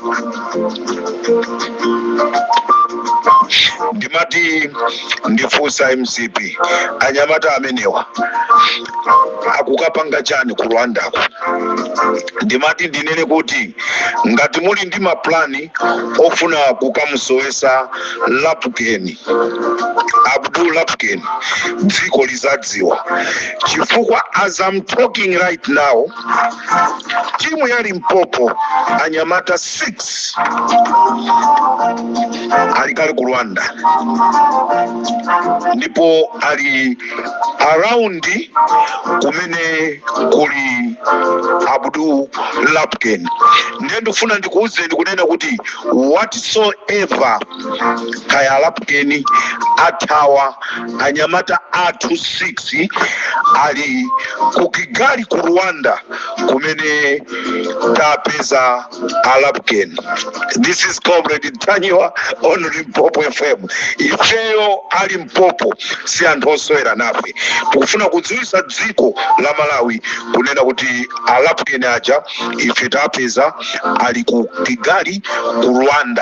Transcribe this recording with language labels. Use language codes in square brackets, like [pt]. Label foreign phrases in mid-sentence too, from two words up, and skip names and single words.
[ny] Ndimati ndifusa MCP anyamata amenewa akukapanga chani ku Rwanda. Ndimati ndinene kuti ngati muli ndi maplani ofuna kukamusowesa Lapken, Abdul Lapken, dziko lizadziwa chifukwa [en] as I'm talking right now [ny] timu ya Limpopo anyamata 6 alikali ku Rwanda, ndipo ali around kumene kuli Abdul Lapken. Ndiye ndifuna ndikuuzeni kunena kuti whatsoever kaya Lapken atawa anyamata athu 6 ali ku Kigali ku Rwanda kumene tapeza Lapken. [en] This is Comrade Ntanyiwa on Limpopo FM. [ny] Ifeyo ali Limpopo si anthu oswera nafe. Tikufuna kudziwisa dziko la Malawi kunena kuti Lapken aja ife tapeza ali ku Kigali ku Rwanda.